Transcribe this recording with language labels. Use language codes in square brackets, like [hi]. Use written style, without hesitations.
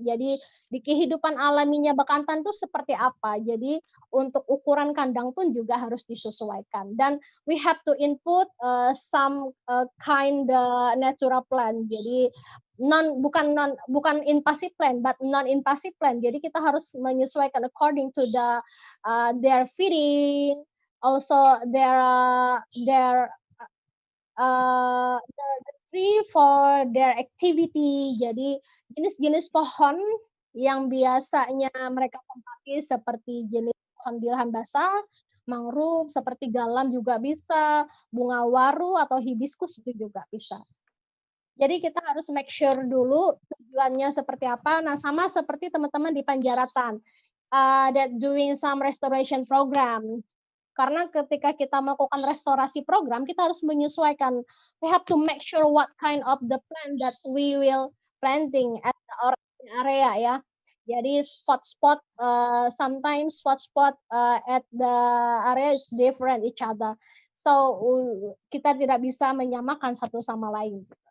[id] Jadi di kehidupan alaminya Bekantan itu seperti apa. Jadi untuk ukuran kandang pun juga harus disesuaikan. [en] Dan we have to input some kind natural plant. [id] Jadi bukan [en] invasive plant, but non-invasive plant. [id] Jadi kita harus menyesuaikan [en] according to their feeding, also their the tree for their activity. [id] Jadi jenis-jenis pohon yang biasanya mereka tempati seperti jenis pohon di lahan basah, mangrove, seperti galam juga bisa, bunga waru atau hibiscus itu juga bisa. Jadi kita harus [en] make sure [id] dulu tujuannya seperti apa. Nah, sama seperti teman-teman di Panjaratan, [en] that doing some restoration program. [id] Karena ketika kita melakukan restorasi program, kita harus menyesuaikan. [en] We have to make sure what kind of the plant that we will planting at the area, ya. Jadi spot-spot, sometimes spot-spot at the area is different each other. [id] So kita tidak bisa menyamakan satu sama lain.